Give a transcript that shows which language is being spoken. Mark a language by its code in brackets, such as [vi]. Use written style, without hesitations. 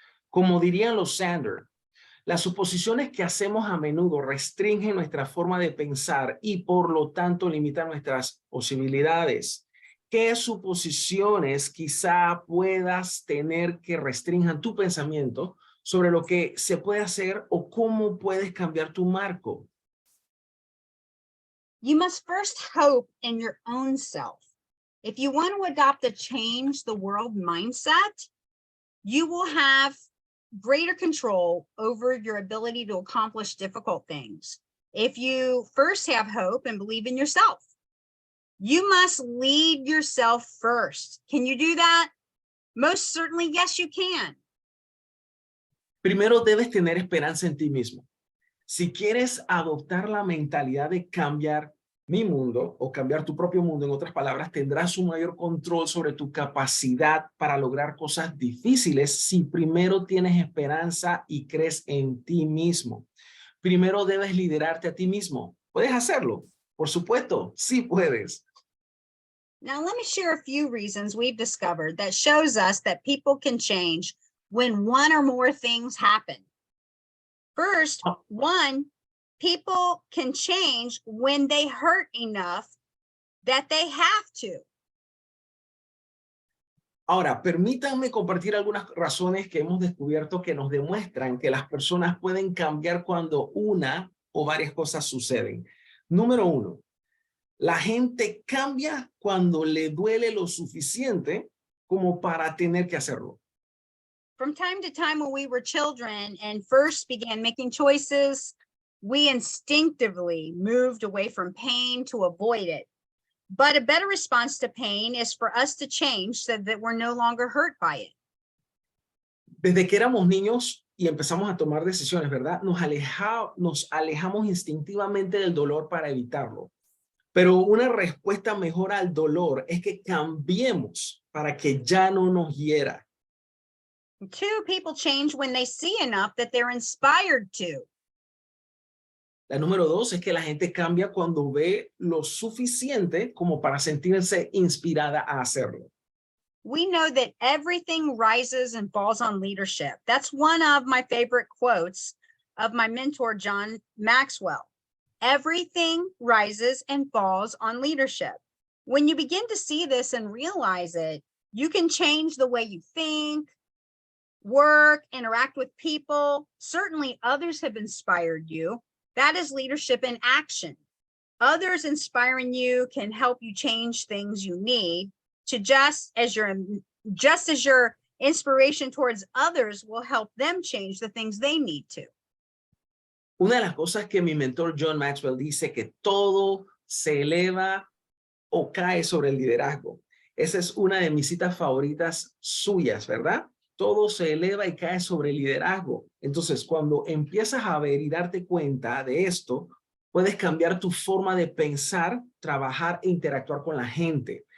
[es] Como dirían los Zander, las suposiciones que hacemos a menudo restringen nuestra forma de pensar y por lo tanto limitan nuestras posibilidades. ¿Qué suposiciones quizá puedas tener que restrinjan tu pensamiento sobre lo que se puede hacer o cómo puedes cambiar tu marco? [en] You must first hope in your own self. If you want to adopt a change the world mindset, you will have greater control over your ability to accomplish difficult things. If you first have hope and believe in yourself, you must lead yourself first. Can you do that? Most certainly, yes, you can. [es] Primero debes tener esperanza en ti mismo. Si quieres adoptar la mentalidad de cambiar, Mi mundo o cambiar tu propio mundo, en otras palabras, tendrás un mayor control sobre tu capacidad para lograr cosas difíciles si primero tienes esperanza y crees en ti mismo. Primero debes liderarte a ti mismo. ¿Puedes hacerlo? Por supuesto, sí puedes. [en] Now, let me share a few reasons we've discovered that shows us that people can change when one or more things happen. First, one, people can change when they hurt enough that they have to. [es] Ahora, permítanme compartir algunas razones que hemos descubierto que nos demuestran que las personas pueden cambiar cuando una o varias cosas suceden. Número uno, la gente cambia cuando le duele lo suficiente como para tener que hacerlo. [en] From time to time when we were children and first began making choices, we instinctively moved away from pain to avoid it. But a better response to pain is for us to change so that we're no longer hurt by it. [es] Desde que éramos niños y empezamos a tomar decisiones, ¿verdad? Nos alejamos instintivamente del dolor para evitarlo. Pero una respuesta mejor al dolor es que cambiemos para que ya no nos hiera. [en] Two, people change when they see enough that they're inspired to. [es] La número dos es que la gente cambia cuando ve lo suficiente como para sentirse inspirada a hacerlo. [en] We know that everything rises and falls on leadership. That's one of my favorite quotes of my mentor, John Maxwell. Everything rises and falls on leadership. When you begin to see this and realize it, you can change the way you think, work, interact with people. Certainly others have inspired you. That is leadership in action. Others inspiring you can help you change things you need to just as your inspiration towards others will help them change the things they need to. [es] Una de las cosas que mi mentor John Maxwell dice que todo se eleva o cae sobre el liderazgo. Esa es una de mis citas favoritas suyas, ¿verdad? Todo se eleva y cae sobre el liderazgo. Entonces, cuando empiezas a ver y darte cuenta de esto, puedes cambiar tu forma de pensar, trabajar e interactuar con la gente.